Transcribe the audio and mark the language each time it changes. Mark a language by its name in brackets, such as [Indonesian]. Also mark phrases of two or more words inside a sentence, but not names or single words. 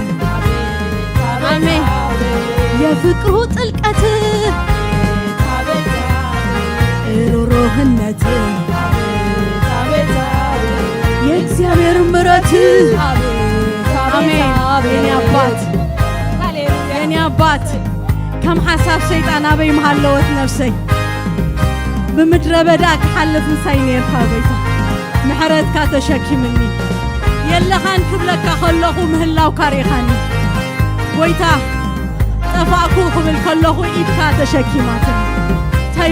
[Amharic] አሜን የፍቅሩ ጥልቀት አቤት ሩሩህነት አቤት የእግዚአብሔር ምሕረት አሜን የኔ አባት የኔ አባት [Tigrinya] ከም ሓሳብ ሰይጣን አበይ መሃለወት ነፍሰይ ብምድረ በዳ ክሓልፍ ምሳይ ነርካ ጎይታ ምሕረትካ ተሸኪምኒ የለኻን ክብለካ ከለኹ ምህላውካ ሪኻኒ ጎይታ ጠፋእኩ ክብል ከለኹ ኢድካ ተሸኪማትኒ እንታይ